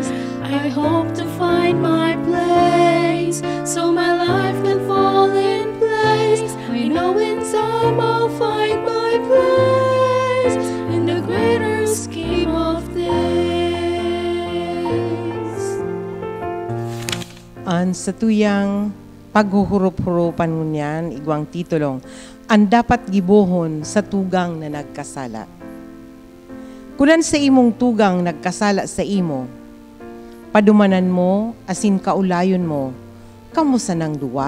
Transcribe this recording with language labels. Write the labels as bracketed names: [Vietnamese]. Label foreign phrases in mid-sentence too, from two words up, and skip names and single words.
[English] I hope to find my place, so my life can fall in place. I know in time I'll find my place in the greater scheme of things. [Bikol] An sa tuyang paghuhurup-hurupan mo niyan, igwang titulong, ang dapat gibohon sa tugang na nagkasala. Kunan sa imong tugang nagkasala sa imo, padumanan mo, asin kaulayon mo, kamusa nang duwa.